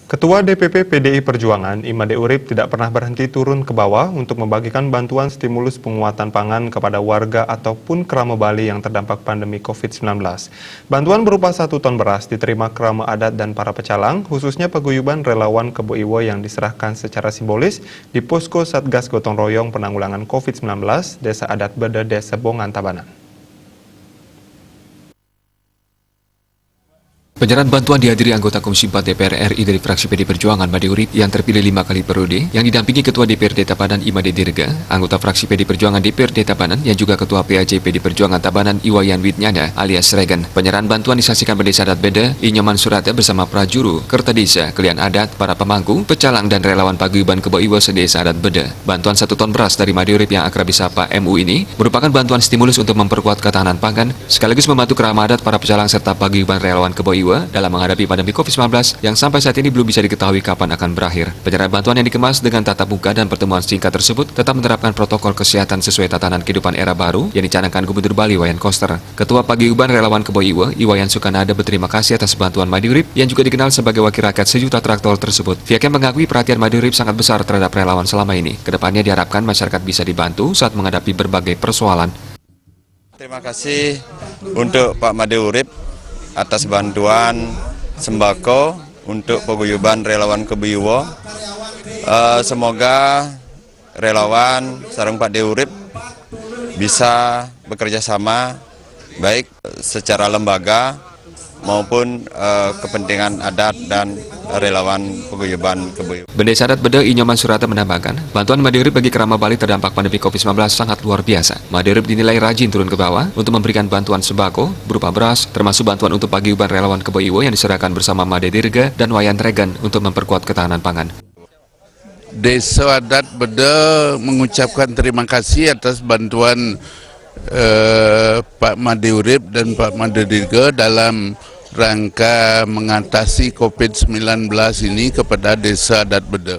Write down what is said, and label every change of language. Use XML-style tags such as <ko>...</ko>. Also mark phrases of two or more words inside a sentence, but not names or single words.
<id>Ketua DPP PDI Perjuangan, Imade Urip tidak pernah berhenti turun ke bawah untuk membagikan bantuan stimulus penguatan pangan kepada warga ataupun kerama Bali yang terdampak pandemi COVID-19. Bantuan berupa 1 ton beras diterima kerama adat dan para pecalang, khususnya paguyuban relawan Kebo Iwo yang diserahkan secara simbolis di Posko Satgas Gotong Royong Penanggulangan COVID-19, Desa Adat Bede, Desa Bongan, Tabanan. Penyerahan bantuan dihadiri anggota Komisi 4 DPR RI dari fraksi PD Perjuangan Made Urip yang terpilih 5 kali periode, yang didampingi Ketua DPRD Tabanan Imade Dirga, anggota fraksi PD Perjuangan DPRD Tabanan yang juga Ketua PAJ PD Perjuangan Tabanan Iwayan Widnyana alias Regen. Penyerahan bantuan disaksikan pada Desa Adat Bede, Inyoman Surata bersama prajuru, Kertadesa, Kelian Adat, para pemangku, pecalang dan relawan paguyuban Kebo Iwo sedesa Adat Bede. Bantuan 1 ton beras dari Made Urip yang akrab disapa MU ini merupakan bantuan stimulus untuk memperkuat ketahanan pangan, sekaligus membantu kerama adat, para pecalang serta paguyuban relawan Kebo Iwo dalam menghadapi pandemi COVID-19 yang sampai saat ini belum bisa diketahui kapan akan berakhir. Penyerahan bantuan yang dikemas dengan tatap muka dan pertemuan singkat tersebut tetap menerapkan protokol kesehatan sesuai tatanan kehidupan era baru yang dicanangkan Gubernur Bali Wayan Koster. Ketua Paguyuban Relawan Kebo Iwo, Iwayan Sukanada berterima kasih atas bantuan Made Urip yang juga dikenal sebagai wakil rakyat sejuta traktor tersebut. Pihaknya mengakui perhatian Made Urip sangat besar terhadap relawan selama ini. Kedepannya diharapkan masyarakat bisa dibantu saat menghadapi berbagai persoalan. Terima kasih untuk Pak Made Urip atas bantuan sembako untuk paguyuban relawan Kebo Iwo. Semoga relawan sareng Pak Made Urip bisa bekerja sama baik secara lembaga maupun kepentingan adat dan relawan paguyuban Kebo Iwo. Desa Adat Bede Inyoman Surata menambahkan, bantuan Made Urip bagi kerama Bali terdampak pandemi COVID-19 sangat luar biasa. Made Urip dinilai rajin turun ke bawah untuk memberikan bantuan sembako berupa beras, termasuk bantuan untuk paguyuban relawan Kebo Iwo yang diserahkan bersama Made Dirga dan Wayan Regen untuk memperkuat ketahanan pangan. Desa Adat Bede mengucapkan terima kasih atas bantuan Pak Made Urip dan Pak Made Dirga dalam rangka mengatasi COVID-19 ini kepada Desa Adat Bede.</id>